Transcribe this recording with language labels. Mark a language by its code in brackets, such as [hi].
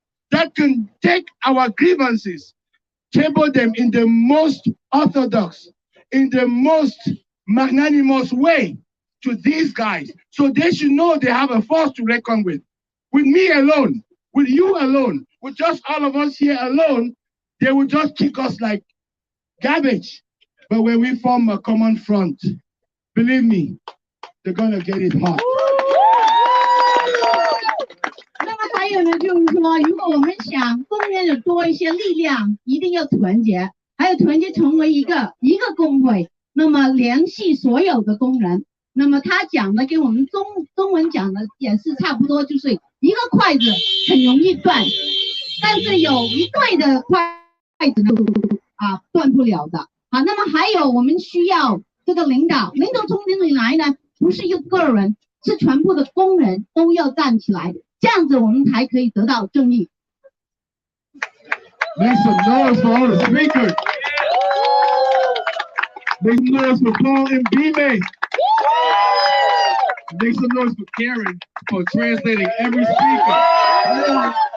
[en] that can take our grievances, table them in the most orthodox, in the most magnanimous way to these guys, so they should know they have a force to reckon with. With me alone, with you alone, with just all of us here alone, they will just kick us like garbage. But when we form a common front, believe me, they're gonna get it hot. [zh] 那么还有呢，就是说，如果我们想工人有多一些力量，一定要团结，还有团结成为一个工会，那么联系所有的工人。那么他讲的跟我们中文讲的也是差不多，就是一个筷子很容易断，但是有一对的筷子呢断不了的。好，那么还有我们需要这个领导从哪里来呢？不是一个人，是全部的工人都要站起来，这样子我们才可以得到正义。 [en] Make some noise for all the speakers. Make some noise for Paul and B-May. Make some noise for Karen for translating every speaker.